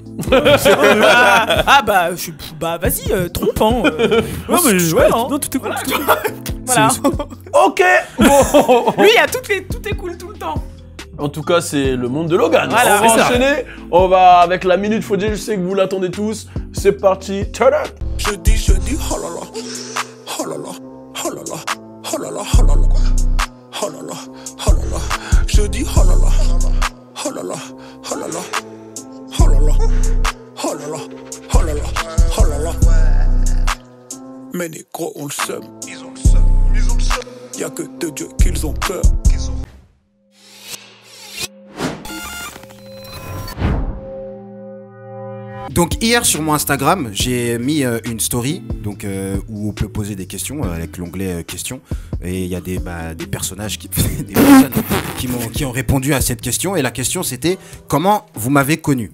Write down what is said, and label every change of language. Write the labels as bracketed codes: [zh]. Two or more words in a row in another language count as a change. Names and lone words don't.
[fr] Vas-y, trompe. Non mais ouais, non, tout est cool. Voilà. Ok. Lui, il y a tout est cool tout le temps. En tout cas, c'est le monde de Logan. Voilà, on va enchaîner. On va avec la minute Fodje. Je sais que vous l'attendez tous. C'est parti. [en] Turn up. [fr] Je dis, oh là là, oh là là, oh là là, oh là là, oh là là, oh là là, oh là là. Je dis, oh là là, oh là là, oh là là, oh là là, oh là là, oh là là, oh là là. Mais les gros ont le seum, ils ont le seum, ils ont le seum. Y'a que de Dieu qu'ils ont peur. Donc hier sur mon Instagram, j'ai mis une story donc où on peut poser des questions avec l'onglet questions et il y a des personnages des personnes qui ont répondu à cette question et la question c'était comment vous m'avez connu.